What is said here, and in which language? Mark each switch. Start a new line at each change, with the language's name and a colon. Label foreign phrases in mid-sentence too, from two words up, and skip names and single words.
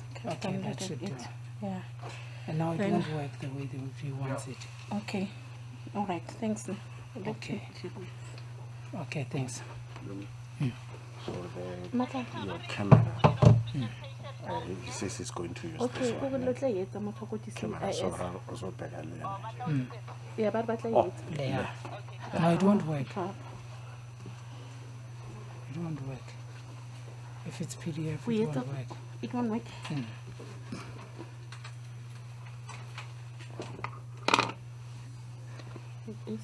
English: Okay, that should do. Yeah. And now it Then- won't work the way he wants it. Okay. All right. Thanks. Okay. Okay, thanks. So Mata. your camera. He says he's going to use Okay. this Go one.
Southern Sotho: lo tla etsa motho go di
English: Camera, so CIS. also better than Yeah,
Southern Sotho: ba tla
English: Oh.
Southern Sotho: etsa.
English: Yeah. No, it won't work. Ah, It won't work. If it's PDF, We it have won't to- work. It won't work. It is.